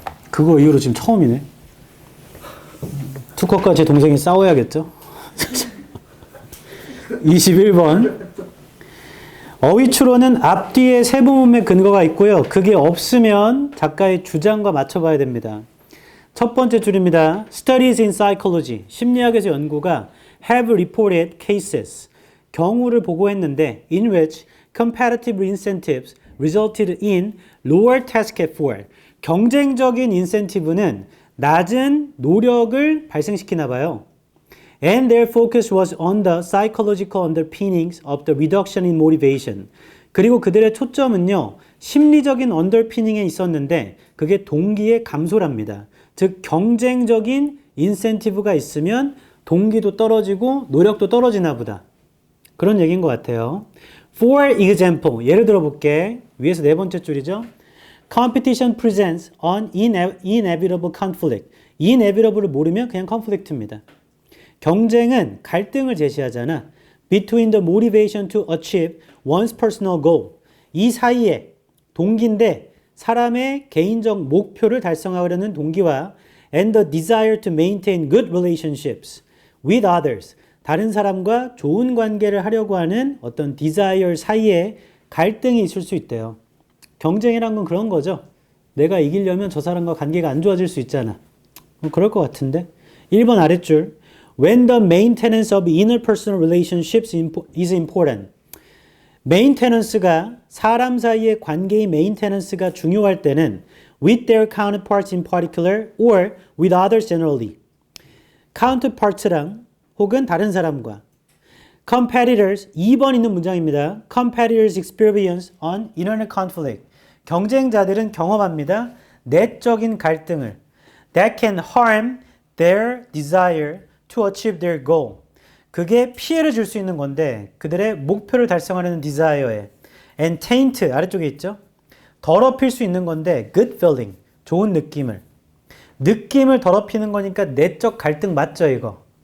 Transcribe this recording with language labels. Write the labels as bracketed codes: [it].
[ko] 그거 이후로 지금 처음이네. 투컷과 제 동생이 싸워야겠죠? 21번. 어휘추론은 앞뒤에 세부문의 근거가 있고요. 그게 없으면 작가의 주장과 맞춰봐야 됩니다. 첫 번째 줄입니다. [en] Studies in psychology. [ko] 심리학에서 연구가 [en] have reported cases. [ko] 경우를 보고했는데 [en] in which competitive incentives resulted in lower task effort. [ko] 경쟁적인 인센티브는 낮은 노력을 발생시키나 봐요. [en] And their focus was on the psychological underpinnings of the reduction in motivation. [ko] 그리고 그들의 초점은요, 심리적인 언더피닝에 있었는데 그게 동기의 감소랍니다. 즉 경쟁적인 인센티브가 있으면 동기도 떨어지고 노력도 떨어지나 보다. 그런 얘기인 것 같아요. [en] For example, [ko] 예를 들어 볼게. 위에서 네 번째 줄이죠. [en] Competition presents an inevitable conflict. [ko] inevitable을 모르면 그냥 conflict입니다. 경쟁은 갈등을 제시하잖아. [en] Between the motivation to achieve one's personal goal. [ko] 이 사이에 동기인데 사람의 개인적 목표를 달성하려는 동기와 [en] and the desire to maintain good relationships with others. [ko] 다른 사람과 좋은 관계를 하려고 하는 어떤 desire 사이에 갈등이 있을 수 있대요. 경쟁이란 건 그런 거죠. 내가 이기려면 저 사람과 관계가 안 좋아질 수 있잖아. 그럴 것 같은데. 1번 아랫줄. [en] When the maintenance of interpersonal relationships is important. maintenance가 [ko] 사람 사이의 관계의 [en] maintenance가 [ko] 중요할 때는 [en] with their counterparts in particular or with others generally. [ko] counterparts랑 혹은 다른 사람과 competitors 2번 있는 문장입니다. [en] competitors experience on internal conflict. [ko] 경쟁자들은 경험합니다. 내적인 갈등을 [en] that can harm their desire to achieve their goal. [ko] 그게 피해를 줄 수 있는 건데 그들의 목표를 달성하려는 desire에 [en] and taint [ko] 아래쪽에 있죠. 더럽힐 수 있는 건데 [en] good feeling [ko] 좋은 느낌을 더럽히는 거니까 내적 갈등 맞죠, 이거?